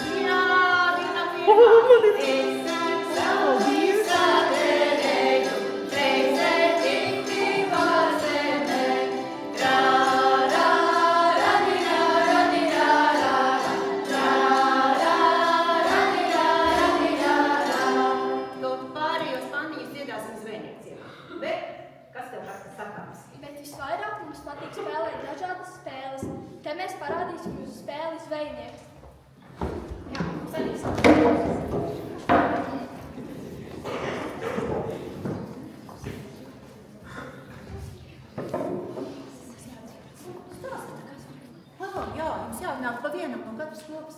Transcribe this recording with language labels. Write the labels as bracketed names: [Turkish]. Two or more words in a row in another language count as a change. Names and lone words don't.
[Latvian] Jā, man ir sauli saderēju, reizē tikti pār zemē. Rā, rā, radinā, radinā, rā, rā, rā, radinā, radinā, rā. Kaut pārējos pandiņus dziedāsim zvejniecībā. Bet kas tev sakāms? Bet visvairāk mums patīk spēlēt dažādas spēles. Te mēs parādīsim jūsu spēli zvejnieks. Jā, sadīsim. Jā, jums jānāk pa vienam no katras kopas.